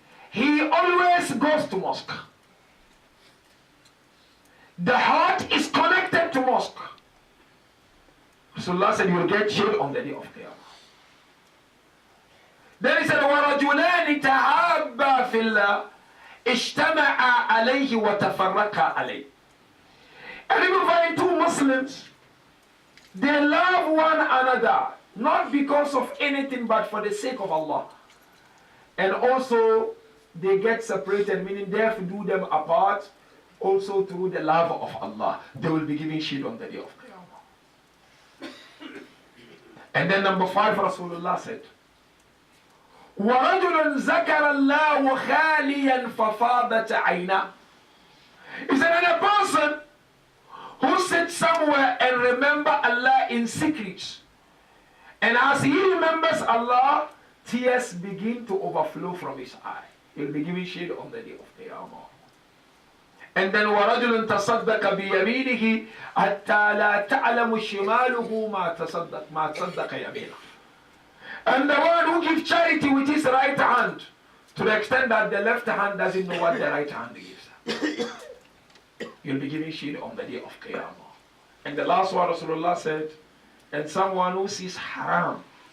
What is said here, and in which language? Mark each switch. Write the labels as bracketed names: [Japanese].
[English] He always goes to mosque. The heart is connected to mosque. Rasulullah said you will get shade on the day of Qiyamah. Then he said, [Arabic] وَرَجُلَانِ تَعَابَّا فِي اللَّهِ اجْتَمَعَا عَلَيْهِ وَتَفَرَّقَا عَلَيْهِ. [English] And you find 2 Muslims, they love one another, not because of anything but for the sake of Allah. And also, they get separated, meaning they have to do them apart, also through the love of Allah. They will be giving shade on the day of Qiyamah. And then number 5, Rasulullah said, [Arabic] وَرَجُلٌ ذَكَرَ اللَّهُ خَالِيًا فَفَاضَتْ عَيْنَهُ. [English] He said, and a person who sits somewhere and remember Allah in secret, and as he remembers Allah, tears begin to overflow from his eye. He'll be giving shade on the day of Qiyamah. And then [Arabic] وَرَجُلٌ تَصَدَّقَ بِيَمِينِهِ حَتَّى لَا تَعْلَمُ شِمَالُهُ مَا تَصَدَّقَ يَمِينَهُ. [English] And the one who gives charity with his right hand, to the extent that the left hand doesn't know what the right hand gives. You'll be giving shade on the day of Qiyamah. And the last one, Rasulullah said, and someone who sees haram.